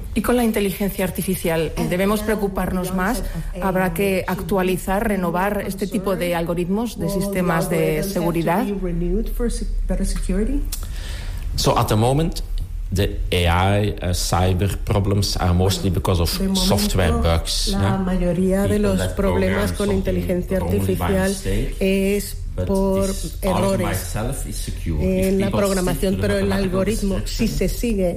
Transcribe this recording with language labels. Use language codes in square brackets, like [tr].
[es] ¿Y con la inteligencia artificial debemos preocuparnos más? ¿Habrá que actualizar, renovar este tipo de algoritmos, de sistemas de seguridad? [en] So at the moment, the AI cyber problems are mostly because of software bugs. [es] La mayoría de los problemas con inteligencia artificial es por errores en la programación, pero el algoritmo, si se sigue